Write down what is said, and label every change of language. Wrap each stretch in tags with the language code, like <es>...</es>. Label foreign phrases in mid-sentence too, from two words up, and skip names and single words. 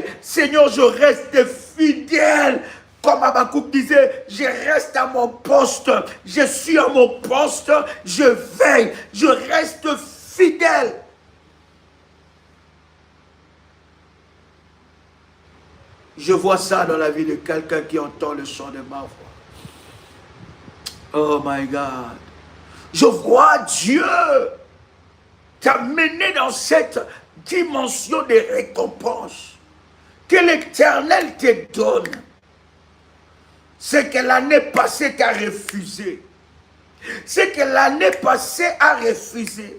<fr>Seigneur, je reste fidèle. Comme Habakkuk disait, je reste à mon poste. Je suis à mon poste. Je veille. Je reste fidèle. Je vois ça dans la vie de quelqu'un qui entend le son de ma voix.</fr> <en>Oh my God.</en> <fr>Je vois Dieu t'amener dans cette dimension de récompense que l'Éternel te donne. Ce que l'année passée t'a refusé. Ce que l'année passée a refusé.</fr>